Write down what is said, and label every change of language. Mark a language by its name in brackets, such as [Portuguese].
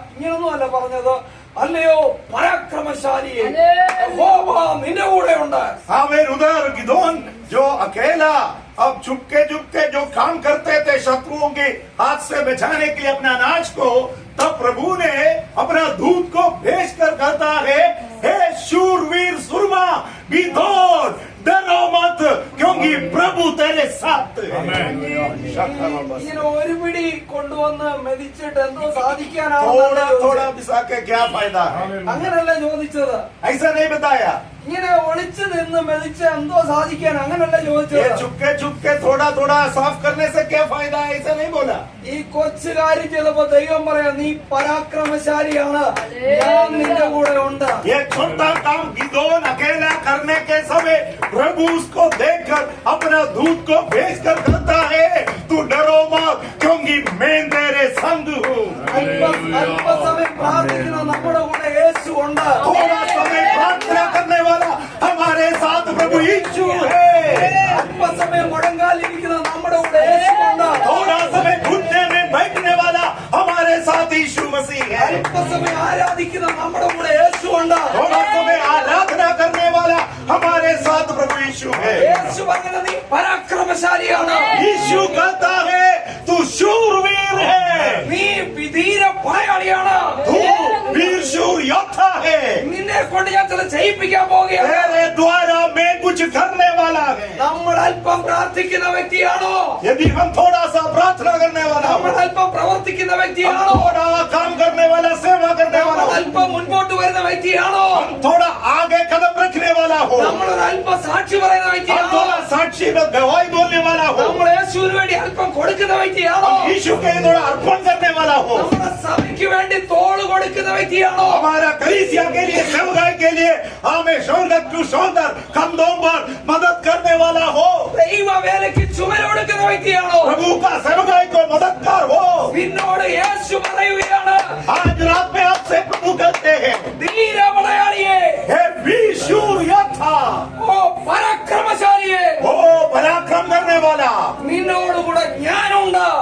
[Malayalam] ഇങ്ങനൊന്നും അല്ല പറഞ്ഞത്, അല്ലയോ പരാക്രമശാലിയെ യഹോവ നിന്റെ കൂടെ ഉണ്ട്. [Hindi] उधर गिदोन जो अकेला अब चुपके जो काम करते थे शत्रुओं के हाथ से बचाने के लिए अपना अनाज को, तब प्रभु ने अपना दूत को भेज कर कहता है, हे शूरवीर सुरमा गिदोन डरो मत क्योंकि प्रभु तेरे साथ है. [Malayalam] ഇങ്ങനെ ഒരു പിടി കൊണ്ടുവന്ന് മെതിച്ചിട്ട് എന്തോ സാധിക്കാനാണ്. [Hindi] थोड़ा पिसा के क्या फायदा है? [Malayalam] അങ്ങനല്ല ചോദിച്ചത്. [Hindi] ऐसा नहीं बताया. [Malayalam] ഇങ്ങനെ ഒളിച്ചു നിന്ന് മെതിച്ച് എന്തോ സാധിക്കാൻ അങ്ങനല്ല ചോദിച്ചത്. [Hindi] चुपके थोड़ा साफ करने से क्या फायदा है? ऐसा नहीं बोला. [Malayalam] ഈ കൊച്ചു കാര്യം ചെയ്തപ്പോ ദൈവം പറയാ, നീ പരാക്രമശാലിയാണ്, ഞാൻ നിന്റെ കൂടെ ഉണ്ട്. [Hindi] ये छोटा काम गिदोन अकेला करने के समय प्रभु उसको देखकर अपना दूत को भेज कर कहता है, तू डरो मत क्योंकि मैं तेरे संग हूँ. [Malayalam] അല്പസമയം പ്രാർത്ഥിക്കുന്ന നമ്മുടെ കൂടെ യേശു ഉണ്ട്. [Hindi] थोड़ा समय प्रार्थना करने वाला हमारे साथ प्रभु यीशु है. [Malayalam] അല്പസമയം മുഴങ്കാലിരിക്കുന്ന നമ്മുടെ കൂടെ യേശു ഉണ്ട്. [Hindi] थोड़ा समय घुटने में बैठने वाला हमारे साथ यीशु मसीह है. [Malayalam] അല്പസമയം ആരാധിക്കുന്ന നമ്മുടെ കൂടെ യേശു ഉണ്ട്. [Hindi] थोड़ा समय आराधना करने वाला हमारे साथ प्रभु यीशु है. [Malayalam] യേശു അങ്ങനെ നീ പരാക്രമശാലിയാണ്. [Hindi] यीशु कहता है तू शूरवीर है, [Malayalam] നീ വിധീര പടയാളിയാണ്, [Hindi] तू वीर शूर योद्धा है. [Malayalam] നിന്നെ കൊണ്ട് ഞാൻ ചില ചെയ്യിപ്പിക്കാൻ പോവുകയാണ്. [Hindi] तेरे द्वारा मैं कुछ करने वाला है. [Malayalam] നമ്മൾ അല്പം പ്രാർത്ഥിക്കുന്ന വ്യക്തിയാണോ? [Hindi] यदि हम थोड़ा सा प्रार्थना करने वाला हो, [Malayalam] നമ്മൾ അല്പം പ്രവർത്തിക്കുന്ന [Hindi] हम [Malayalam] വ്യക്തിയാണോ? [Hindi] थोड़ा काम करने वाला, सेवा करने वाला [Malayalam] നമ്മൾ [Hindi] हो, [Malayalam] അല്പം മുൻപോട്ട് വരുന്ന വ്യക്തിയാണോ? [Hindi] हम थोड़ा आगे कदम रखने वाला हो, [Malayalam] നമ്മൾ ഒരു അല്പം സാക്ഷി പറയുന്ന [Hindi] हम [Malayalam] വ്യക്തിയാണോ? [Hindi] थोड़ा साक्षी में गवाही बोलने वाला हो, [Malayalam] നമ്മൾ യേശുവിന് വേണ്ടി അല്പം കൊടുക്കുന്ന വ്യക്തിയാണോ? [Hindi] हम यीशु के लिए थोड़ा अर्पण करने वाला हो, [Malayalam] നമ്മുടെ സഭയ്ക്ക് വേണ്ടി തോള് കൊടുക്കുന്ന വ്യക്തിയാണോ? [Hindi] हमारा कलीसिया के लिए, सेवकाई के लिए हमें [English] shoulder to shoulder, [Hindi] कंधों पर मदद करने वाला हो, [Malayalam] ദൈവ വേലയ്ക്ക് ചുമല് കൊടുക്കുന്ന വ്യക്തിയാണോ? [Hindi] प्रभु का सेवकाई को मददगार हो. [Malayalam] നിന്നോട് യേശു പറയുകയാണ്, [Hindi] आज रात में आपसे प्रभु कहते हैं, [Malayalam] ധീര പടയാളിയെ, [Hindi] हे वीर शूर योद्धा, [Malayalam] ഓ പരാക്രമശാലിയെ, [Hindi] ओ पराक्रम करने वाला, [Malayalam] നിന്നോടുകൂടെ ഞാനുണ്ട്.